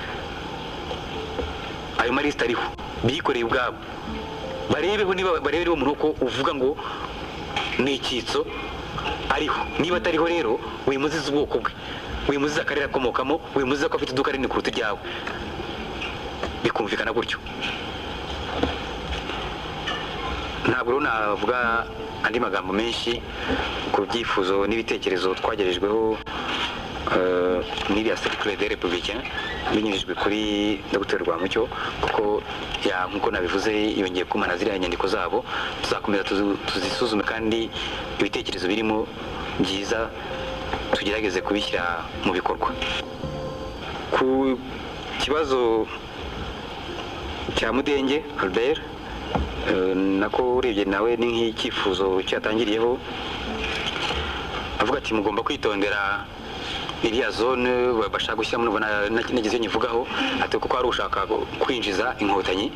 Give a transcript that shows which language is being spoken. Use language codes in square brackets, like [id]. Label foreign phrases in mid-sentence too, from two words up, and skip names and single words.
[rw] Ayo marisita ariho bikoreye ubwabo, barebeho niba barebereho umuntu ko uvuga ngo ni icyitso ariho, niba atariho rero wimuziza ubwoko bwe, wimuziza akarere akomokamo, wimuziza ko afite iduka rinini kuruta iryawe, bikumvikana gutyo. Ntabwo rero navuga andi magambo menshi ku byifuzo n'ibitekerezo twagerejweho n'iriya [fr] cercle des républicains [rw] binyujijwe kuri Dr. Rwamucyo, kuko nk'uko nabivuze yongeye kumana ziriya nyandiko zabo, tuzakomeza tuzisuzume kandi ibitekerezo birimo byiza tugerageze kubishyira mu bikorwa. Ku kibazo cya Mudenge Albert nako urebye nawe ni nk'icyifuzo cyatangiriyeho avuga ati mugomba kwitondera iriya zone bashaka gushyiramo, nubona nagize nyivugaho ati kuko ari ushaka kwinjiza inkotanyi.